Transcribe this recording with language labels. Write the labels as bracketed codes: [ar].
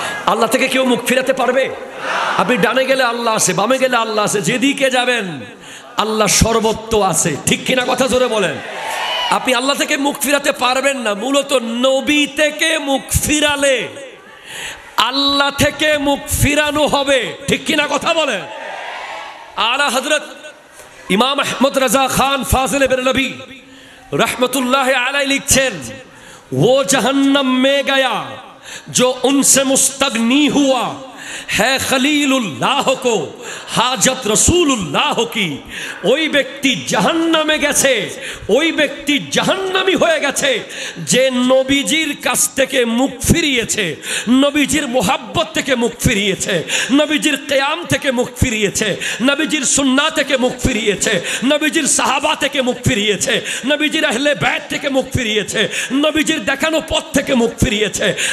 [bn] আল্লাহ থেকে কেউ মুখ ফিরাতে পারবে? আপনি ডানে গেলে আল্লাহ আছে, বামে গেলে আল্লাহ আছে, যেদিকে যাবেন আল্লাহ সর্বত্র আছে, ঠিক কিনা কথা জোরে বলেন। আপনি আল্লাহ থেকে মুখ ফিরাতে পারবেন না। মূলত নবী থেকে মুখ ফিরালে আল্লাহ থেকে মুখ ফিরানো হবে, ঠিক কিনা কথা বলেন। আলা হযরত ইমাম আহমদ রাজা খান ফাজিল বেরলভী [hi] रहमतुल्लाह अलैह [bn] लिखছেন, [hi] वो जहन्नम में गया जो उनसे मुस्तगनी हुआ है खलीलुल्लाह को हाजत रसूलुल्लाह की। [bn] ওই ব্যক্তি জাহান্নামে গেছে, ওই ব্যক্তি জাহান্নামী হয়ে গেছে যে নবীজির কাছ থেকে মুখ ফিরিয়েছে, নবীজির মোহাব্বত থেকে মুখ ফিরিয়েছে, নবীজির কিয়াম থেকে মুখ ফিরিয়েছে, নবীজির সুন্নাহ থেকে মুখ ফিরিয়েছে, নবীজির সাহাবা থেকে মুখ ফিরিয়েছে, নবীজির আহলে বাইত থেকে মুখ ফিরিয়েছে, নবীজির দেখানো পথ থেকে মুখ ফিরিয়েছে,